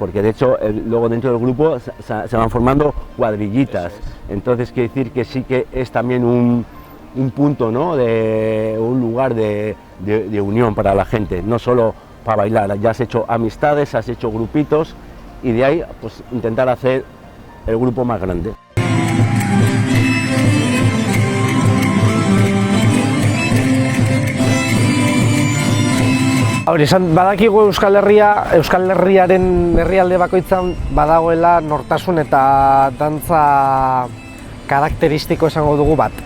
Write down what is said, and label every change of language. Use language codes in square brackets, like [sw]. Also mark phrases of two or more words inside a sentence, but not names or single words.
[es] Porque de hecho luego dentro del grupo se van formando cuadrillitas, entonces quiere decir que sí que es también un punto, ¿no? Un lugar de unión para la gente, no solo para bailar, ya has hecho amistades, has hecho grupitos, y de ahí pues intentar hacer el grupo más grande. [eu] Hori, badakigu Euskal Herriaren herrialde bakoitzan badagoela nortasun eta dantza karakteristiko esango dugu bat.